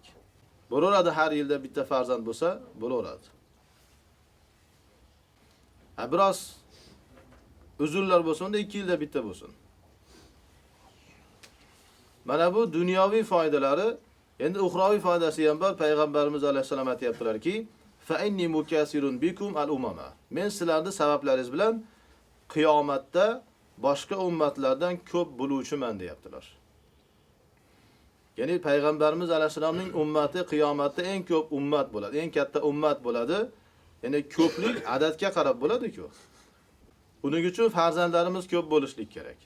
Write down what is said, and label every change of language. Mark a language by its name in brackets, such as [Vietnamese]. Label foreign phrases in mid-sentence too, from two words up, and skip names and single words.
[Uzbek] Bo'laveradi, har yilda bitta farzand bo'lsa, bo'laveradi. Biroz uzunlar bo'lsa, unda 2 yilda bitta bo'lsin. Mana bu dunyoviy foydalari, endi uxroviy foydasi ham bor. Payg'ambarimiz alayhisalom aytibdilarki, [Arabic] فإني مكاثر بكم الأمم. [Uzbek] Men sizlarning sabablaringiz bilan qiyomatda boshqa ummatlardan ko'p bo'luvchiman deyaptilar. Ya'ni payg'ambarimiz alayhisalomning ummati qiyomatda eng ko'p ummat bo'ladi, eng katta ummat bo'ladi. Ya'ni ko'plik adadga qarab bo'ladi-ku. Uning uchun farzandlarimiz ko'p bo'lishlik kerak.